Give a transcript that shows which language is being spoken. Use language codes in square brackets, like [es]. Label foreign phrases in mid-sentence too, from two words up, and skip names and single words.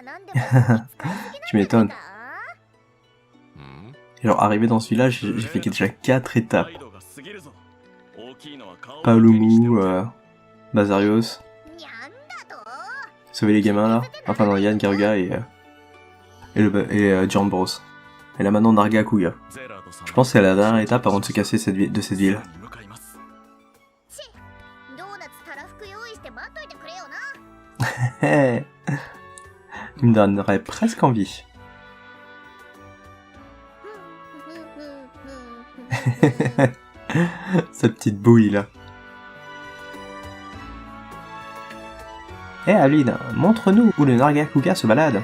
[ja] らなんでも使いすぎなんじゃないか。 [fr] Tu m'étonnes. うん Genre, arrivé dans ce village, j'ai fait déjà 4 étapes. [ja] 態度が過ぎるぞ。大きいのは顔だけ Paolumu, にしておけ。 Bazarios, にゃんだと [fr] sauver les gamins là. Enfin non, Yann Garuga et John Bros. Et là maintenant Narga Kuga. [ja] ゼラード様 [fr] Je pense que c'est la dernière étape avant de se casser de cette ville. [ja] に向かいます。ドーナツたらふく用意して待っといてくれよな。 [fr] Il me donnerait presque envie. Sa petite bouille là. Eh Aline, montre-nous où le Nargacuga se balade.